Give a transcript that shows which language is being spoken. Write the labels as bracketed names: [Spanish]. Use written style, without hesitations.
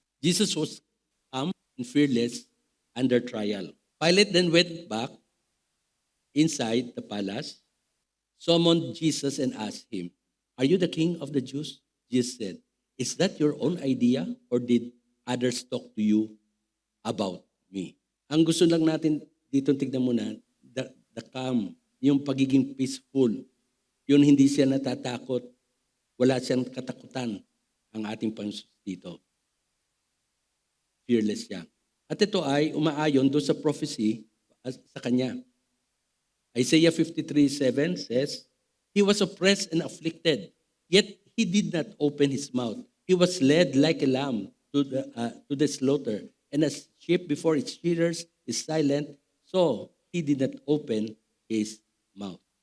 [English] Jesus was calm and fearless under trial. Pilate then went back inside the palace, summoned Jesus and asked him, "Are you the king of the Jews?" Jesus said, "Is that your own idea or did others talk to you about me?" [Filipino] Ang gusto lang natin dito tignan muna, [English] the calm, [Filipino] yung pagiging peaceful, yun hindi siya natatakot, wala siyang katakutan ang ating Panginoon dito. Fearless siya. At ito ay umaayon doon sa prophecy sa kanya. [English] Isaiah 53:7 says, "He was oppressed and afflicted, yet he did not open his mouth. He was led like a lamb to the slaughter, and as sheep before its shearers is silent, so he did not open his mouth."